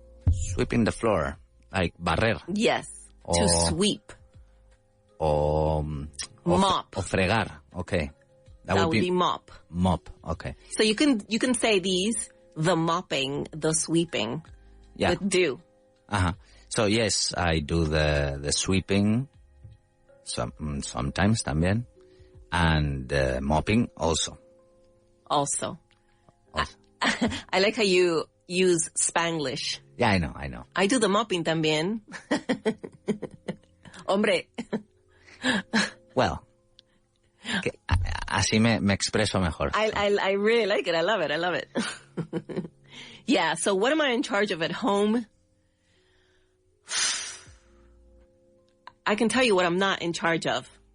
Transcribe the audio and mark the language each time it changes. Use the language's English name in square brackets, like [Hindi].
[English] Sweeping the floor. Like barrer. Yes. To sweep. Mop. [Spanish] O fregar. Okay. [English] That would be mop. Mop. Okay. So you can say these, the mopping, the sweeping. Yeah. With do. So yes, I do the sweeping sometimes también. And mopping also. Also. I like how you use Spanglish. Yeah, I know. I do the mopping también. [Spanish] Hombre. Well, así me expreso mejor. [English] I really like it. I love it. Yeah, so what am I in charge of at home? I can tell you what I'm not in charge of.